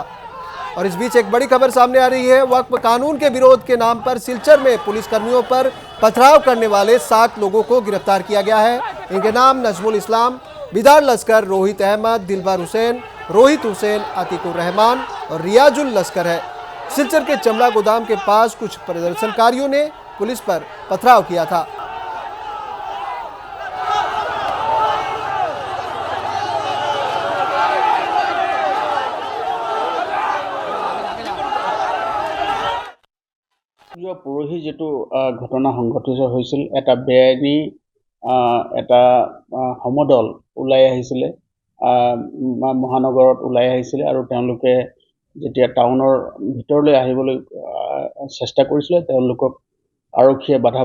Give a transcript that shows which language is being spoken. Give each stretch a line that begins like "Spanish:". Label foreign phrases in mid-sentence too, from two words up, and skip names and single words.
Hindi: और इस बीच एक बड़ी खबर सामने आ रही है। वक्फ कानून के विरोध के नाम पर सिलचर में पुलिसकर्मियों पर पथराव करने वाले 7 लोगों को गिरफ्तार किया गया है। इनके नाम नजमुल इस्लाम, बिदार लश्कर, रोहित अहमद, दिलबर हुसैन, रोहित हुसैन, आतिकुर रहमान और रियाजुल लश्कर है। सिलचर के चमड़ा गोदाम के पास कुछ प्रदर्शनकारियों ने पुलिस पर पथराव किया था।
Assamese: পৰহি যেটো ঘটনা সংঘটিত হৈছিল, এটা বেআইনী এটা সমদল ওলাই আহিছিল, মহানগৰত ওলাই আহিছিল আৰু তেওঁলোকে যেতিয়া টাউনৰ ভিতৰলৈ আহিবলৈ চেষ্টা কৰিছিল, তেওঁলোকক আৰক্ষীয়ে বাধা